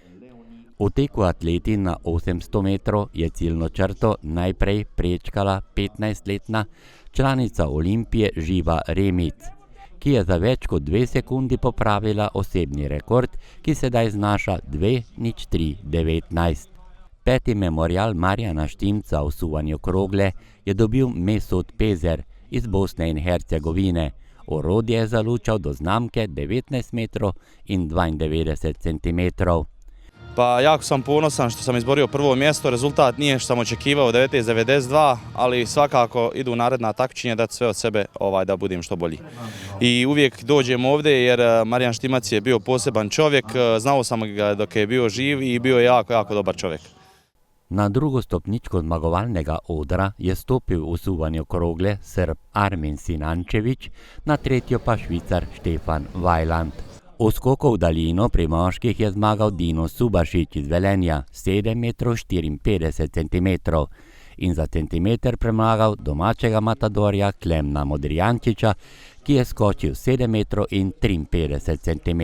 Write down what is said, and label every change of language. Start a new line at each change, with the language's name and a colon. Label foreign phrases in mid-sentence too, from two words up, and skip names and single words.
Slovenian: V teku atleti na 800 metrov je ciljno črto najprej prečkala 15-letna članica Olimpije Živa Remic, ki je za več kot 2 sekundi popravila osebni rekord, ki sedaj znaša 2:03:19. 5. memorial Marjana Štimca v suvanju krogle je dobil Mesut Pezer iz Bosne in Hercegovine. Orodje je zalučal do znamke 19 metrov in 92 centimetrov.
Bosnian: Pa jako sam ponosan što sam izborio prvo mjesto, rezultat nije što sam očekivao 19.92, ali svakako idu naredna takmičenja dati sve od sebe da budem što bolji. I uvijek dođem ovdje jer Marijan Štimac je bio poseban čovjek, znao sam ga dok je bio živ i bio je jako, jako dobar čovjek.
Slovenian: Na drugo stopničko zmagovalnega odra je stopil v suvanju krogle Srb Armin Sinančević, na tretjo pa Švicar Štefan Vajland. V skoku v daljino pri moških je zmagal Dino Subašić iz Velenja 7,54 cm in za centimeter premagal domačega matadorja Klemna Modrijančiča, ki je skočil 7,53 cm.